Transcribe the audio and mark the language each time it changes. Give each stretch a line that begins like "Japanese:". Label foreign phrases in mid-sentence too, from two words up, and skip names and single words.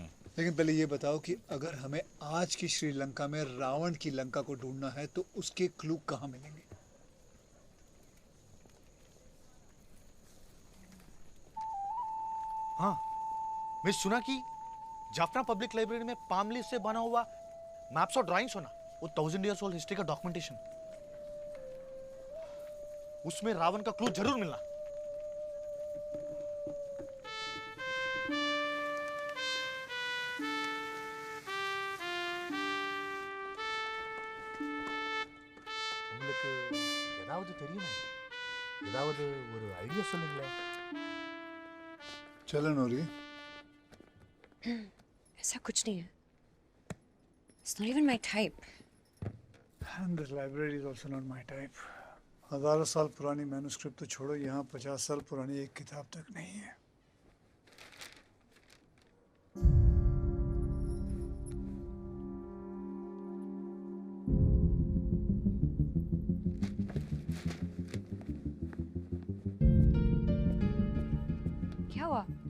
Hindi: लेकिन पहले ये बताओ कि अगर हमें आज की श्रीलंका में रावण की लंका को ढूंढना है, तो उसके क्लू कहाँ मिलेंगे? हाँ, मैं सुना कि जाफना पब्लिक लाइब्रेरी में
English: palm leaf
Hindi: से बना हुआ मैप्स और ड्राइंग्स होना, वो 1000
English: years old
Hindi: हिस्ट्री का डॉक्यूमेंटेशन, उसमें रावण का क्लू जरूर मिलना।
Tamil: உங்களுக்கு ஏதாவது தெரியுமா? ஏதாவது ஒரு ஐடியா சொல்லுங்களேன்।
Hindi: चलन हो रही है? ऐसा कुछ नहीं है।
English: It's not even my type. And this library is also not my type.
Hindi: हजारों साल पुरानी मैन्युस्क्रिप्ट तो छोड़ो, यहाँ 50 साल पुरानी एक किताब तक नहीं है। क्या हुआ?